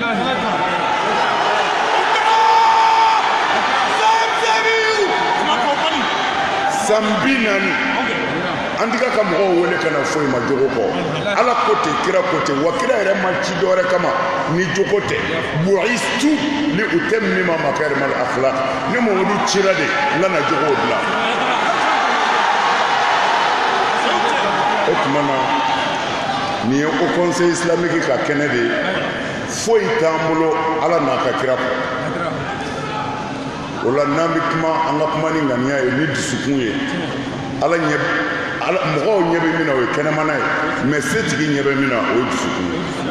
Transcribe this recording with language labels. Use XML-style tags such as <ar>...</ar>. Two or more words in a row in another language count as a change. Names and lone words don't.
<bm>san 40 an tɛ ka mɔgɔw wele ka na foyi ma jogo kɔ ala ko ten kira ko ten wa kira yɛrɛ ma ci dɔwɛrɛ kama ni jogo tɛ</bm> <ar>بعثت لأتمم مكارم الأخلاق</ar> <bm>ni Mamadu cira de n ka na jogow dilan o tuma na nin ye Haut Conseil islamique ka kɛnɛ de ye foyi t'an bolo ala n'a ka kira kɔ o la n'an bɛ kuma an ka kuma ni ŋaniya ye ni dusukun ye mɔgɔw ɲɛ bɛ min na o ye kɛnɛmana ye mɛ setigi ɲɛ bɛ min na o ye dusukun ye</bm>